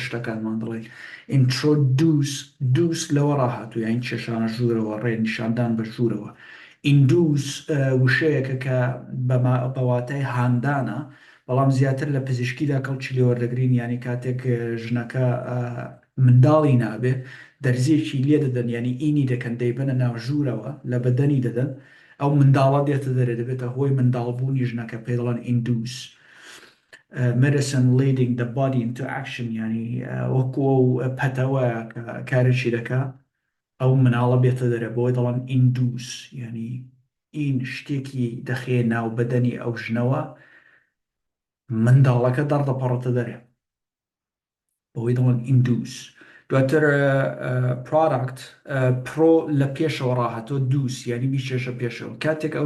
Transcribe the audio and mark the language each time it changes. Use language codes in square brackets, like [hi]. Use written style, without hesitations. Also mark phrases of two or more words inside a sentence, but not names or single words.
[ckb] شتەکانمان دەڵێن ئینترۆدوس دووس لەوە ڕاهاتوو یان کێشانە ژوورەوە ڕێ نیشاندان بە ژوورەوە ئیندوس وشەیەکە کە بەواتای هاندانە بەڵام زیاتر لە پزیشکیدا کەڵکی لێوەردەگرین ینی کاتێک ژنەکە منداڵی نابێ دەرزیەکی لێ دەدەن ینی ئینی دەکەن دەیبەنە ناو ژوورەوە لە بەدەنی دەدەن ئەو منداڵە دێتە دەرێ دەبێتە هۆی منداڵبوونی ژنەکە پێ دەڵێن ئیندوس [en] medicine leading the body into action [ckb] ینی وەکو ئەو پەتەوە کارێکی دەکا ئەو مناڵە بێتە دەرێ بۆی دەڵێن ئیندوس ینی ئین شتێکی دەخێ ناو بەدەنی ئەو ژنەوە منداڵەکە دەردەپەڕێتە دەرێ بەوەی دەڵێن ئیندوس دواتر پرۆداکت پرۆ لە پێشەوە ڕاهاتۆ دووس ینی بیچێشە پێشەوە کاتێک ئەو